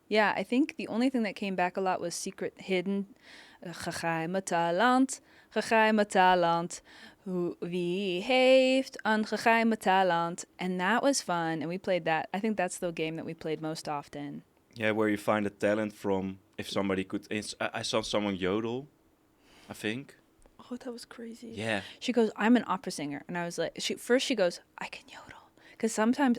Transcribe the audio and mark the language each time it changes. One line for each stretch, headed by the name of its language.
English: Yeah, I think the only thing that came back a lot was secret hidden.
Dutch: Geheime talent, geheime talent. Wie heeft een geheime talent?
English: And that was fun, and we played that. I think that's the game that we played most often. Yeah, where you find the talent from. If somebody could, I saw someone yodel, I think. Oh, that was crazy. Yeah. She goes, I'm an opera singer, and I was like, she goes, I can yodel, because sometimes